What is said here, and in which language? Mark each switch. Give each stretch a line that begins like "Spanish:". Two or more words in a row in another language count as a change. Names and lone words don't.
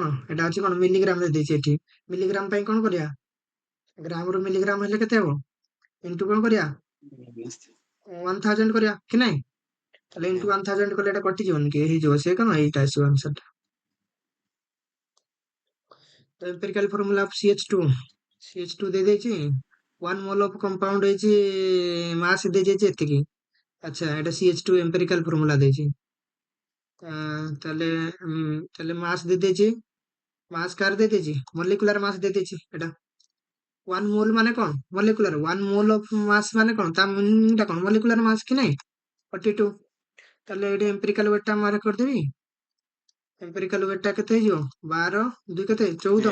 Odia: ଏଟା ଅଛି କଣ? ମିଲିଗ୍ରାମ ରେ ଦେଇଛି ଏଠି। ମିଲିଗ୍ରାମ ପାଇଁ କଣ କରିବା? ଗ୍ରାମ ରୁ ମିଲିଗ୍ରାମ ହେଲେ କେତେ ହବ? ଇଣ୍ଟୁ କଣ କରିବା? 1000 କରିବା, କି ନାଇଁ? ତାହେଲେ ଇଣ୍ଟୁ 1000 କଲେ ଏଟା କଟିଯିବନି କି? ହେଇଯିବ। ସେ କଣ? ଏଇଟା ଆସିବ ଆନ୍ସର ଟା। ତ
English: empirical formula of CH2।
Odia: CH2 ଦେଇ ଦେଇଛି। 1
English: mole of compound
Odia: ହେଇଛି, ମାସ୍ ଦେଇଯାଇଛି ଏତିକି। ଆଚ୍ଛା, ଏଟା
English: CH2 empirical formula
Odia: ଦେଇଛି। ତାହେଲେ ମାସ୍ ଦେଇ ଦେଇଛି। ମାସ୍ କାହାର ଦେଇ ଦେଇଛି?
English: molecular mass
Odia: ଦେଇ ଦେଇଛି ଏଟା। 1 ମୋଲ୍ ମାନେ କଣ ମଲିକୁଲାର 1
English: mole of mass
Odia: ମାନେ କଣ ତା ମିନିଂଟା କଣ
English: molecular mass
Odia: କି ନାଇଁ 42 ତାହେଲେ ଏଇଠି
English: empirical weightଟା
Odia: ମାର୍କ କରିଦେବି
English: empirical weightଟା
Odia: କେତେ ହେଇଯିବ 12 2 କେତେ 14